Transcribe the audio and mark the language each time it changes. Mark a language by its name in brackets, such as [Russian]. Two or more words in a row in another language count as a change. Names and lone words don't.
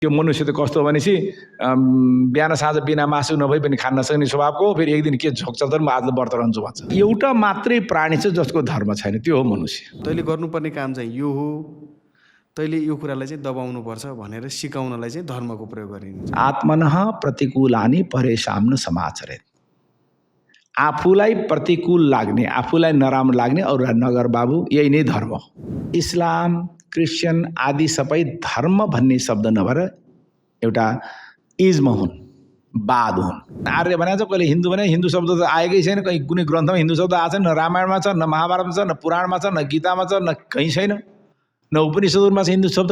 [Nepali] त्यो मनुष्य त कस्तो भनेपछि बिहान साँझ बिना मासु नभई पनि खान नसक्ने स्वभावको, फेरि एक दिन के झोक्छ त म आज व्रत रहन्छु भन्छ। एउटा मात्रै प्राणी छ जसको धर्म छैन, त्यो हो मनुष्य। तैँले गर्नुपर्ने काम चाहिँ यो हो, तैँले यो कुरालाई चाहिँ दबाउनुपर्छ भनेर सिकाउनलाई चाहिँ धर्मको प्रयोग गरिन्छ। [Sanskrit] आत्मनः प्रतिकूलानि परेशान न समाचरेत्। [Nepali] आफूलाई प्रतिकूल लाग्ने, आफूलाई नराम्रो लाग्ने अरूलाई नगर बाबु, यही नै धर्म हो। इस्लाम, क्रिस्चियन आदि सबै धर्म भन्ने शब्द नभएर एउटा इज्म हुन्, वाद हुन्। आर्य भने चाहिँ कहिले हिन्दू भने हिन्दू शब्द त आएकै छैन, कहीँ कुनै ग्रन्थमा हिन्दू शब्द आएको छैन, न रामायणमा छ, न महाभारतमा छ, न पुराणमा छ, न गीतामा छ, न कहीँ छैन, न उपनिषदमा छ हिन्दू शब्द।